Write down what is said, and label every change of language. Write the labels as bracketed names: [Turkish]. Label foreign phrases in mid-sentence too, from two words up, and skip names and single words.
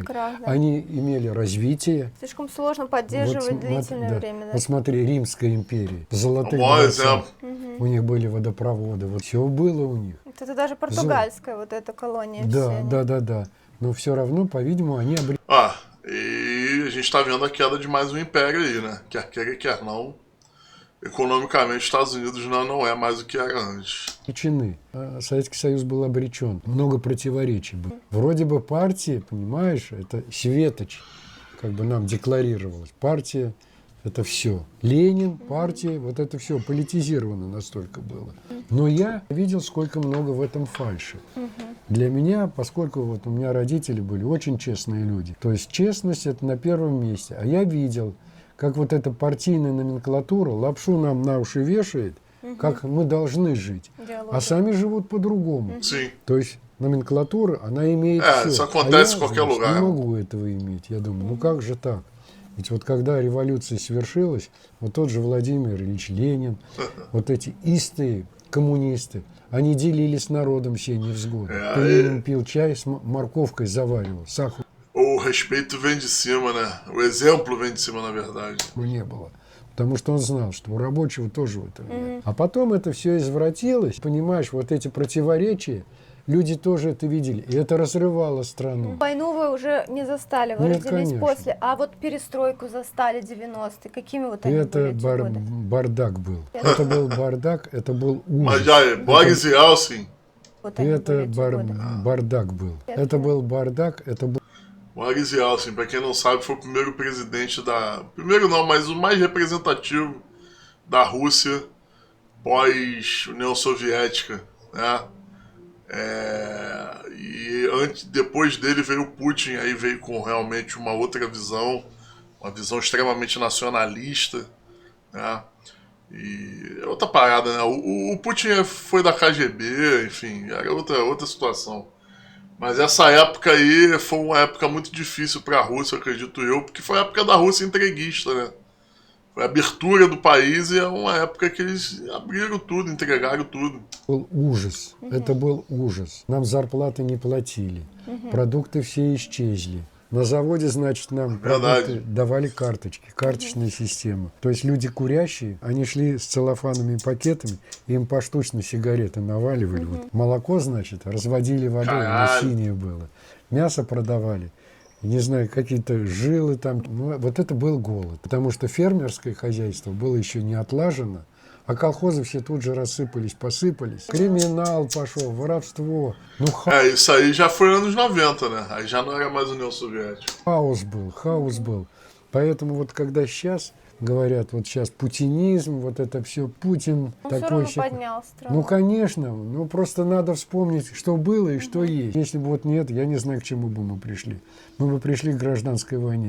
[Russian] Они имели развитие. Слишком сложно поддерживать длительное время. Да. Вот смотри, Римская империя, золотые дворцы, у них были водопроводы, вот все было у них. Это даже португальская вот эта колония. Да. Но все равно, по-видимому, они обрели. [Portuguese] E a gente está vendo a queda de mais um império aí, né? Quer queira, quer não. Economicamente, os Estados Unidos não é mais o que era antes. [Russian] Советский Союз был обречен. Много противоречий было. Вроде бы партия, понимаешь, это светоч, как бы нам декларировалось. Партия — это все. Ленин, партия, вот это все политизировано настолько было. Но я видел, сколько много в этом фальши. Для меня, поскольку вот у меня родители были очень честные люди, то есть честность — это на первом месте. А я видел, как вот эта партийная номенклатура лапшу нам на уши вешает, как мы должны жить. А сами живут по-другому. То есть номенклатура, она имеет все. [Portuguese] Isso acontece em qualquer lugar. [Russian] Не могу этого иметь. Я думаю, ну как же так? Ведь вот когда революция свершилась, вот тот же Владимир Ильич Ленин, вот эти истые коммунисты, они делили с народом все невзгоды. Ленин пил чай с морковкой, заваривал, сахар. [Portuguese] O respeito vem de cima, né? O exemplo vem de cima, na verdade. [Russian] Не было. Потому что он знал, что у рабочего тоже в этом нет. А потом это все извратилось. Понимаешь, вот эти противоречия, люди тоже это видели. И это разрывало страну. Войну вы уже не застали, вы Нет, родились конечно. после. А вот перестройку застали 90-е. Какими вот они Это были эти годы? бардак был. Это был бардак, это был [Portuguese] Mas [Russian] ужас. [Portuguese] já é, Boris e Elsin. [Russian] Вот они Это были эти годы. бардак был. Это был бардак, это был... [Portuguese] Boris Yeltsin, pra quem não sabe, foi o primeiro presidente da... Primeiro não, mas o mais representativo da Rússia pós-União Soviética, né? Depois dele veio o Putin, aí veio com realmente uma outra visão, uma visão extremamente nacionalista, né? E é outra parada, né? O Putin foi da KGB, enfim, era outra situação. Mas essa época aí foi uma época muito difícil para a Rússia, acredito eu, porque foi a época da Rússia entreguista, né? Foi a abertura do país e é uma época que eles abriram tudo, entregaram tudo. [Russian] Был ужас. Это был ужас. Нам зарплаты не платили. Продукты все исчезли. На заводе, значит, нам продукты давали карточки, карточная система. То есть люди курящие, они шли с целлофановыми пакетами, им поштучно сигареты наваливали. Вот. Молоко, значит, разводили водой, оно синее было. Мясо продавали. Не знаю, какие-то жилы там. Ну, вот это был голод. Потому что фермерское хозяйство было еще не отлажено. А колхозы все тут же рассыпались, посыпались. Криминал пошел, воровство. Ну, [Portuguese] Isso aí já foi anos 90, né? Aí já não era mais União Soviética. [Russian] хаос был. Поэтому вот когда сейчас говорят, вот сейчас путинизм, вот это все, Путин Он все такой... равно поднял страну. Ну, конечно, ну просто надо вспомнить, что было и что есть. Если бы вот нет, я не знаю, к чему бы мы пришли. Мы бы пришли к гражданской войне.